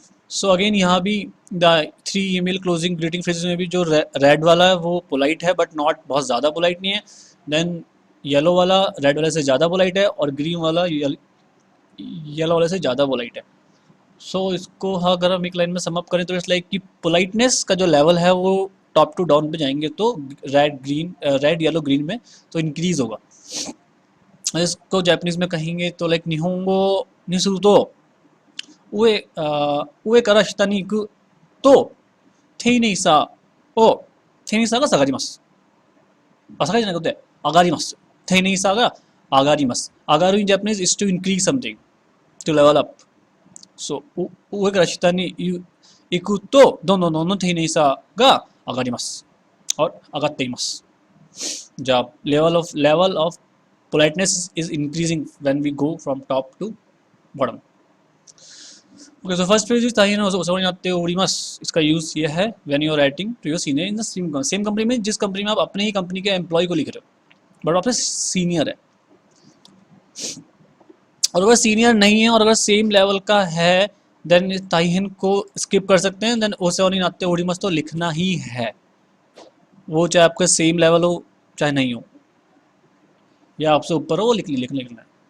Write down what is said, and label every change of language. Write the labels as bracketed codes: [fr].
[en] So again [hi] यहाँ भी [en] the 3 email closing greeting phrases [hi] में भी जो रेड वाला है वो पोलाइट है बट नॉट बहुत ज़्यादा पोलाइट नहीं है, देन येलो वाला रेड वाले से ज़्यादा पोलाइट है, और ग्रीन वाला येलो वाले से ज़्यादा पोलाइट है। सो इसको अगर हम एक लाइन में समअप करें तो इट्स लाइक कि पोलाइटनेस का जो लेवल है वो टॉप टू डाउन पे जाएंगे तो रेड येलो ग्रीन में तो इंक्रीज होगा। इसको जापानीज में कहेंगे तो like निहोंगो निसुतो [ja] उएから下に行くと丁寧さを丁寧さが下がります。あ、下がりじゃなくて上がります。丁寧さが上がります。 [en] 上がる in Japanese is to increase something, to level up. [ja] So 上から下に行くとどんどんどんどん丁寧さが上がります。 और 上がっています。 [en] じゃあ level of politeness is increasing when we go from top to bottom. Okay, so first phrase is [ja] ताहिन ओसोरी नाते ओरिमास, [hi] इसका यूज ये है [en] when you are writing to your senior in the same company [hi] में, जिस company में आप अपने ही कंपनी के एम्प्लॉय को लिख रहे हो बट आपसे सीनियर है, और अगर सीनियर नहीं है और अगर सेम लेवल का है देन ताहिन को स्किप कर सकते हैं, देन ओसोरी नाते ओरिमास तो लिखना ही है, वो चाहे आपका सेम लेवल हो चाहे नहीं हो, या आपसे ऊपर हो वो लिखना है।